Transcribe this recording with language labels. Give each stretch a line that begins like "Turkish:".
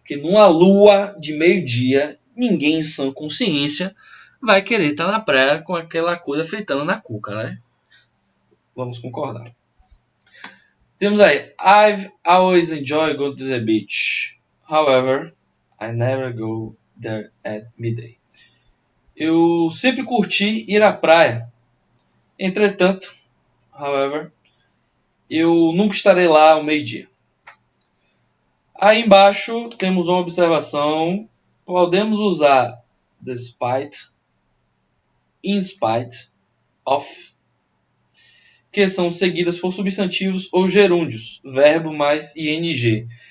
Portuguese: Porque numa lua de meio-dia, ninguém em sã consciência vai querer estar na praia com aquela coisa fritando na cuca, né? Vamos concordar. Temos aí,
English: I've always enjoyed going to the beach. However, I never go there at midday.
Portuguese: Eu sempre curti ir à praia. Entretanto, however, eu nunca estarei lá ao meio-dia. Aí embaixo temos uma observação. Podemos usar despite, in spite of, que são seguidas por substantivos ou gerúndios, verbo mais ing.